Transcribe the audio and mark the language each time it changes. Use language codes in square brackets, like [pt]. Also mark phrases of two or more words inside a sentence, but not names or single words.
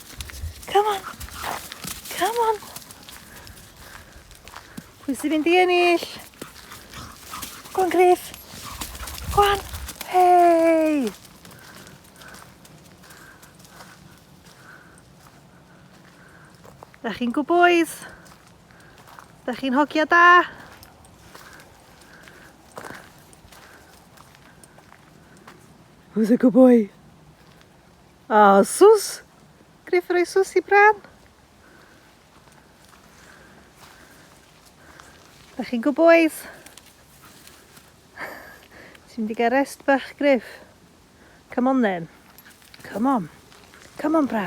[en] Come on. Come on. [cy] Pwy sy'n mynd i ennill? [en] Go on, Griff. Go on. [cy] Hey! Da chi'n [en] good boys? [cy] Da chi'n hogia da? [en] Who's a good boy? [cy] Ah, sus! Griff roi sus i bran. Da chi'n [en] good boys? [cy] Ti'n mynd i gael rest bach, Griff? [en] Come on then. Come on. Come on, Bran.